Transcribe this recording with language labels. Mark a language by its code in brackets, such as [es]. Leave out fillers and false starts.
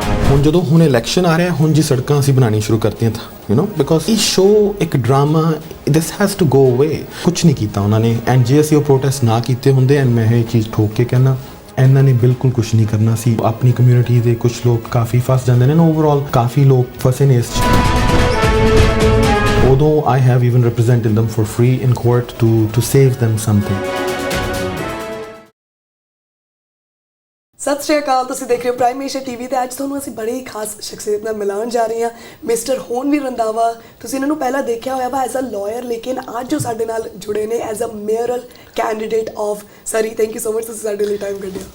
[pa] ਹੁਣ ਜਦੋਂ ਹੁਣ ਇਲੈਕਸ਼ਨ ਆ ਰਿਹਾ, ਹੁਣ ਜੀ ਸੜਕਾਂ ਅਸੀਂ ਬਣਾਉਣੀ ਸ਼ੁਰੂ ਕਰਤੀਆਂ ਤਾਂ ਬਿਕੋਜ਼ ਇਹ ਸ਼ੋ ਇੱਕ drama, [en] This has to go away. [pa] ਕੁਛ ਨਹੀਂ ਕੀਤਾ ਉਹਨਾਂ ਨੇ ਐਂਡ ਜੇ ਅਸੀਂ ਉਹ ਪ੍ਰੋਟੈਸਟ ਨਾ ਕੀਤੇ ਹੁੰਦੇ, ਐਂਡ ਮੈਂ ਇਹ ਚੀਜ਼ ਠੋਕ ਕੇ ਕਹਿਣਾ ਇਹਨਾਂ ਨੇ ਬਿਲਕੁਲ ਕੁਛ ਨਹੀਂ ਕਰਨਾ ਸੀ। ਆਪਣੀ ਕਮਿਊਨਿਟੀ ਦੇ ਕੁਛ ਲੋਕ ਕਾਫੀ ਫਸ ਜਾਂਦੇ ਨੇ ਨਾ, ਓਵਰਆਲ ਕਾਫੀ ਲੋਕ ਫਸੇ ਨੇ ਇਸ 'ਚ। [en] ਉਦੋਂ I have even represented them for free in court to save them something। [pa] ਸਤਿ ਸ਼੍ਰੀ ਅਕਾਲ, ਤੁਸੀਂ ਦੇਖ ਰਹੇ ਹੋ ਪ੍ਰਾਈਮ ਏਸ਼ੀਆ ਟੀਵੀ ਤੇ ਅੱਜ ਤੁਹਾਨੂੰ ਅਸੀਂ ਬੜੀ ਖਾਸ ਸ਼ਖਸੀਅਤ ਨਾਲ ਮਿਲਾਉਣ ਜਾ ਰਹੇ ਹਾਂ, ਮਿਸਟਰ ਹੋਨਵੀਰ ਰੰਧਾਵਾ। ਤੁਸੀਂ ਇਹਨਾਂ ਨੂੰ ਪਹਿਲਾਂ ਦੇਖਿਆ ਹੋਇਆ ਵਾ [en] as a lawyer, [pa] ਲੇਕਿਨ ਅੱਜ ਉਹ ਸਾਡੇ ਨਾਲ ਜੁੜੇ ਨੇ [en] As a mayoral candidate of Surrey. Thank you so much [pa] ਤੁਸੀਂ ਸਾਡੇ ਲਈ ਟਾਈਮ ਕੱਢਿਆ।